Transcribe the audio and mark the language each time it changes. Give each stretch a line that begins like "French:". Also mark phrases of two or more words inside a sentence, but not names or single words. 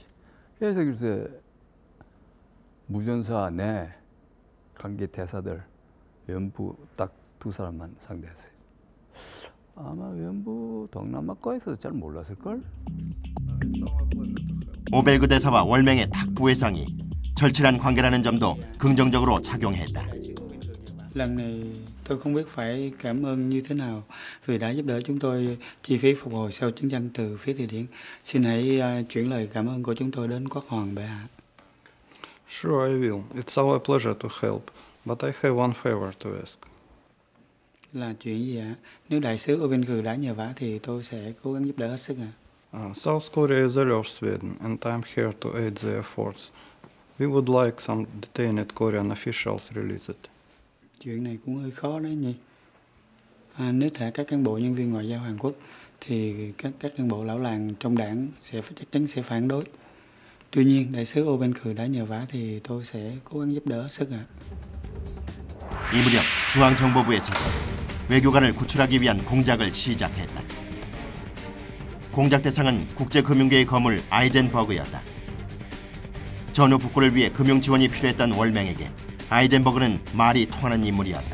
Korean: 그래서 글쎄 무전사 내 관계 대사들 외무부 딱 2사람만 상대했어요. 아마 외무부 동남아과에서도 잘 몰랐을걸? 오벨그 대사와 월맹의 탁 부회장이 절친한 관계라는 점도 긍정적으로 작용했다.
Vietnamese: Lần này tôi không biết phải cảm ơn như thế nào vì đã giúp đỡ chúng tôi chi phí phục hồi sau chiến tranh từ phía Thụy Điển. Xin hãy chuyển lời cảm ơn của chúng tôi đến Quốc hoàng bệ hạ.
English: Sure, I will. It's our pleasure to help, but I have one favor to ask.
Vietnamese: Là chuyện gì ạ? Nếu đại sứ ở bên Cừ đã nhờ vả thì tôi sẽ cố gắng giúp đỡ hết sức ạ.
English: South Korea is all of Sweden, and I'm here to aid the efforts. We would like some detained Korean officials released.
Vietnamese: Chuyện này cũng hơi khó đấy nhỉ. Nếu thả các cán bộ nhân viên ngoại giao Hàn Quốc thì các cán bộ lão làng trong đảng chắc chắn sẽ phản đối. Tuy nhiên đại sứ Ô Ben Khừ đã nhờ vả thì tôi sẽ cố gắng giúp đỡ hết sức ạ.
Korean: 이 무렵 중앙정보부에서도 외교관을 구출하기 위한 공작을 시작했다. 공작 대상은 국제금융계의 거물 아이젠버그였다. 전후 복구를 위해 금융 지원이 필요했던 월맹에게 아이젠버그는 말이 통하는 인물이었다.